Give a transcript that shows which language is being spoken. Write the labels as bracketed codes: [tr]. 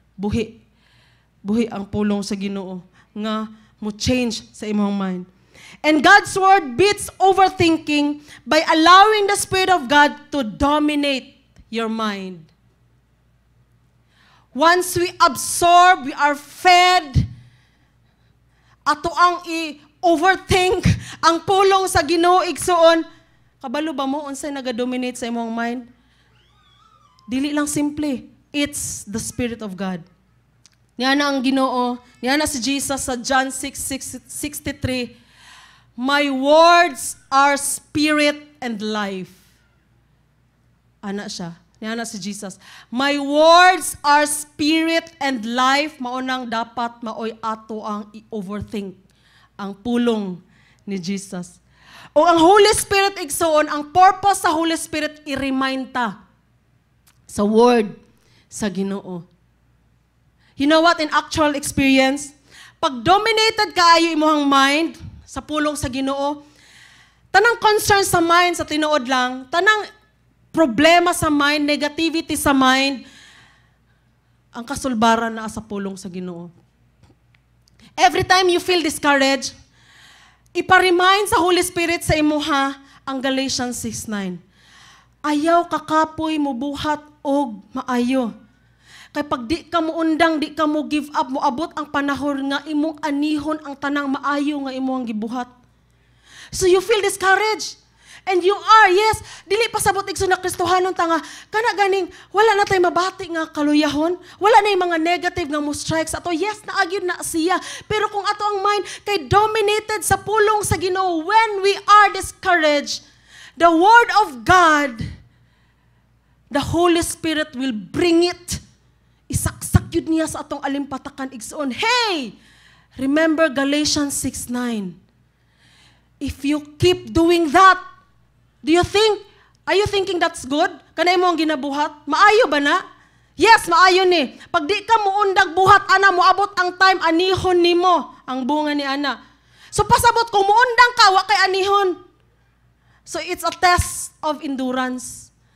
[ceb] Buhi ang pulong sa Ginoo nga mo change sa imong mind. [en] And God's word beats overthinking by allowing the Spirit of God to dominate your mind. Once we absorb, we are fed, [ceb] ato ang i-overthink ang pulong sa Ginoo igsuon. Kabalo ba mo unsay naga-dominate sa imong mind? Dili lang simple. [en] It's the Spirit of God. [ceb] Niya na ang Ginoo, niya na si Jesus sa John 6:63, [en] my words are spirit and life. [ceb] Ana siya. Niya na si Jesus. [en] My words are spirit and life. [ceb] Maunang dapat maoy ato ang i-overthink ang pulong ni Jesus. O ang Holy Spirit igsoon, ang purpose sa Holy Spirit i-remind ta sa word sa Ginoo. [en] You know what, in actual experience, [ceb] pag dominated kaayo imong mind sa pulong sa Ginoo, tanang concern sa mind sa tinuod lang, tanang problema sa mind, negativity sa mind, ang kasulbaran na sa pulong sa Ginoo. [en] Every time you feel discouraged, [ceb] ipa-remind sa Holy Spirit sa imuha ang Galatians 6:9. Ayaw kakapoy mo buhat og maayo. Kay pag di ka mo undang, di ka mo give up, mo abot ang panahon nga imong anihon ang tanang maayo nga imong gibuhat. [en] So you feel discouraged. And you are, yes, [ceb] dili pasabot igsoon na Kristohanon tanga, kana ganing, wala na tayo mabati nga kaluyahon, wala na yung mga negative nga mo strikes ato, yes, naagyod na siya. Pero kung ato ang mind kay dominated sa pulong sa Ginoo, [en] when we are discouraged, the Word of God, the Holy Spirit will bring it. [ceb] Isaksak yun niya sa atong alimpatakan igsoon. Hey! [en] Remember Galatians 6:9. If you keep doing that, are you thinking that's good? [ceb] Kanay mo ang ginabuhat? Maayo ba na? Yes, maayo ni. Pag di ka muundag buhat, ana, moabot ang time, anihon ni mo ang bunga ni ana. So pasabot, kung muundang ka, wa kay anihon. [en] So it's a test of endurance.